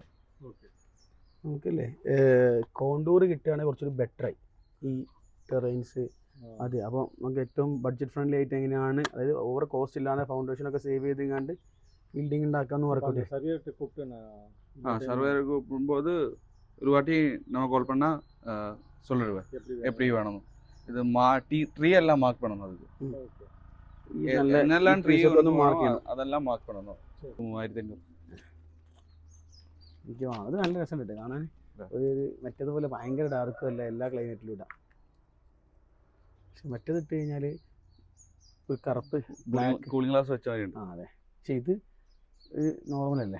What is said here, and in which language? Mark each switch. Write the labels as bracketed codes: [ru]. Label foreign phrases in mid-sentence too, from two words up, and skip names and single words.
[ml] നമുക്കല്ലേ കോണ്ടൂർ കിട്ടുകയാണെങ്കിൽ കുറച്ചൊരു ബെറ്ററായി ഈ ടെറൈൻസ്. അതെ, അപ്പോൾ നമുക്ക് ഏറ്റവും [en] budget friendly [ml] ആയിട്ട് എങ്ങനെയാണ്, അതായത് [en] over cost [ml] ഇല്ലാതെ ഫൗണ്ടേഷനൊക്കെ സേവ് ചെയ്തുകൊണ്ട് ബിൽഡിംഗ് ഉണ്ടാക്കാമെന്ന് പറയട്ടെ. [ta] സർവേർ போது ஒரு வாட்டி நம்ம கால் பண்ணா சொல்லிடுவேன் எப்படி வேணும். இது ட்ரீ எல்லாம் மார்க் பண்ணணும். அதுக்கு என்னெல்லாம் ட்ரீ அதெல்லாம் மார்க் பண்ணணும். 3500. [ml] അത് നല്ല രസമുണ്ട് കാണാൻ. ഒരു മറ്റേതുപോലെ ഭയങ്കര ഡാർക്കും അല്ല, എല്ലാ ക്ലൈമറ്റിലും ഇടാം. പക്ഷെ മറ്റേത് ഇട്ട് കഴിഞ്ഞാൽ ഒരു കറുപ്പ് ബ്ലാക്ക് [en] cooling glass [ml] വെച്ചാൽ മതി. അതെ, പക്ഷെ ഇത് നോർമൽ അല്ലേ?